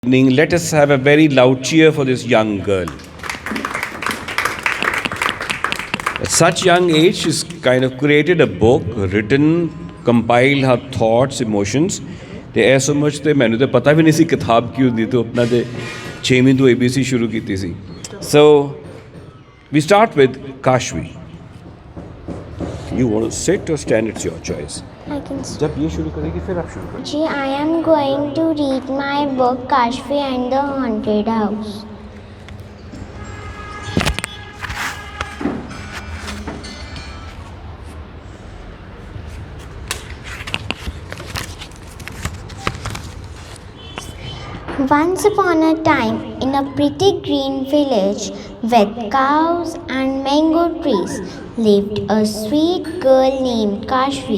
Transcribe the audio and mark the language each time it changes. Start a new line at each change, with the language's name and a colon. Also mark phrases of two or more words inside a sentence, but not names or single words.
English: Evening. Let us have a very loud cheer for this young girl. At such young age, she's kind of created a book, written, compiled her thoughts, emotions.
Punjabi: ਤੇ ਇਹ ਸਮਝ ਤੇ ਮੈਨੂੰ ਤੇ ਪਤਾ ਵੀ ਨਹੀਂ ਸੀ ਕਿਤਾਬ ਕੀ ਹੁੰਦੀ, ਤੇ ਆਪਣਾ ਤੇ 6ਵੀਂ ਤੋਂ ABC ਸ਼ੁਰੂ ਕੀਤੀ ਸੀ.
English: So we start with Kashvi. You want to sit or stand? It's your choice. I can start.
Hindi: जब ये शुरू करेगी फिर आप शुरू करें.
English: Ji, I am going to read my book Kashfi and the Haunted House. Once upon a time, in a pretty green village with cows and mango trees, lived a sweet girl named Kashvi.